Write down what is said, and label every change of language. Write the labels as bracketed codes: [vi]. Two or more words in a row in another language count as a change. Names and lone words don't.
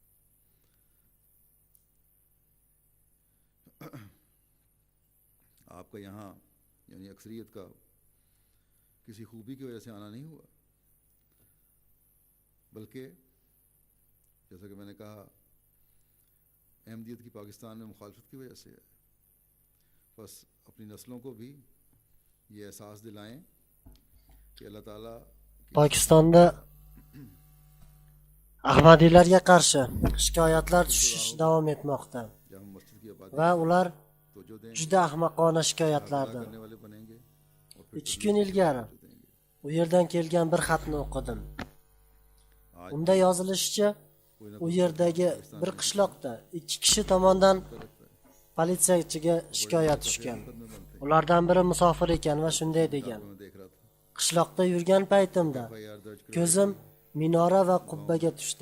[ur] آپ کا یہاں یعنی اکثریت کا کسی خوبی کی وجہ سے آنا نہیں ہوا، بلکہ جیسا کہ میں نے کہا احمدیت کی پاکستان میں مخالفت کی وجہ سے ہے. بس اپنی نسلوں کو بھی یہ احساس دلائیں کہ اللہ تعالیٰ [uz] Pokistonda ahmadiylarga qarshi shikoyatlar tushish davom etmoqda [ur] جب ہم مسجد کی آبادی [uz] va ular [ur] تو جو دیں گے [uz] juda ahmoqona shikoyatlardir. [ur] کرنے والے بنیں گے اور پھر [uz] 2 kun ilgari u yerdan kelgan bir xatni o'qidim. Unda yozilishicha, u yerdagi bir qishloqda 2 kishi tomonidan politsiyachiga shikoyat tushgan. Ulardan biri musofir ekan va shunday degan: qishloqda yurgan paytimda ko'zim minora va qubbaga tushdi.